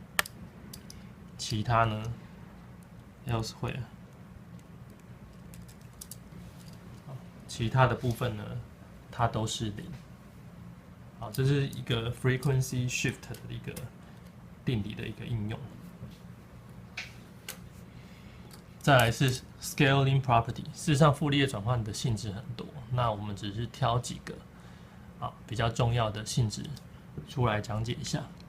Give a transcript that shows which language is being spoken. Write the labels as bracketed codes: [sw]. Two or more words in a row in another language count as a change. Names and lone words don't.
[zh] 其他呢 ，elsewhere， 其他的部分呢，它都是0。好，這是一個 [en] frequency shift [zh] 的一個定理的一個應用。再來是 [en] scaling property， [zh] 事實上傅立葉轉換的性質很多，那我們只是挑幾個比較重要的性質出來講解一下。